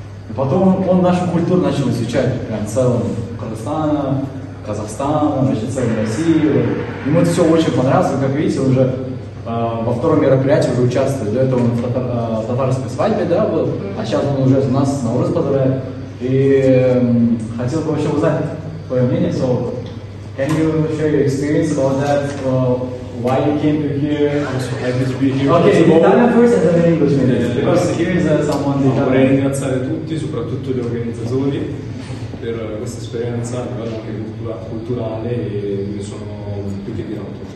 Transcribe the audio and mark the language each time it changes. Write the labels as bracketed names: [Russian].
[Russian] И потом он нашу культуру начал изучать, прям целым Кыргызстана, Казахстана, значит, целой России. Ему это все очень понравилось, и, как видите, уже во втором мероприятии уже участвует. До этого он в татарской свадьбе, да, был, а сейчас он уже у нас на Урус поздравляет. И хотел бы вообще узнать твое мнение. [English] So, can you share your experience about that? Why you came to here? I'm so happy to be here. Okay, in Italian first and then in English maybe. Because here is someone [Italian] Vorrei [English] Italian. [Italian] ringraziare tutti, soprattutto gli organizzatori, per questa esperienza a livello anche culturale e mi sono più che grato.